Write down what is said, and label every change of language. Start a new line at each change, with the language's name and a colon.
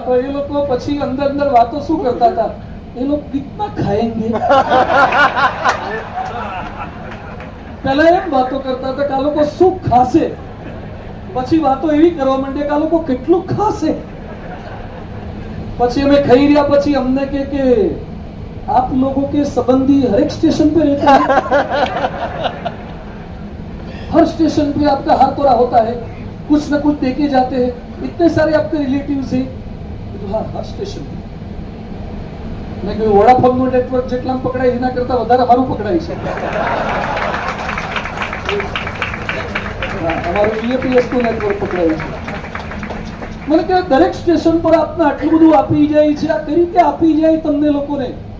Gujarati: તો એ લોકો પછી અંદર વાતો શું કરતા હતા,
Hindi: એ લોકો કિતના ખાएंगे.
Gujarati: પહેલા એમ વાતો કરતા હતા કે આ લોકો શું ખાશે. પછી વાતો એવી કરવા માંડે કે આ લોકો કેટલું ખાશે. પછી અમે ખાઈ રહ્યા. પછી અમને કે
Hindi: आप लोगों के संबंधी हर एक स्टेशन पे रहते हैं, हर स्टेशन पे आपका हार तोड़ा होता है, कुछ न कुछ देके जाते हैं, इतने सारे आपके रिलेटिव्स हैं. हाँ, हर स्टेशन पे.
Gujarati: મેં કહ્યું વોડાફોનનું નેટવર્ક જેટલા પકડાય એના કરતા વધારે અમારું પકડાય છે. અમારું EAPS નું નેટવર્ક પકડાય છે. મને કે દરેક સ્ટેશન પર આપને આટલું બધું આપી જાય છે, આ કઈ રીતે આપી જાય તમને લોકોને.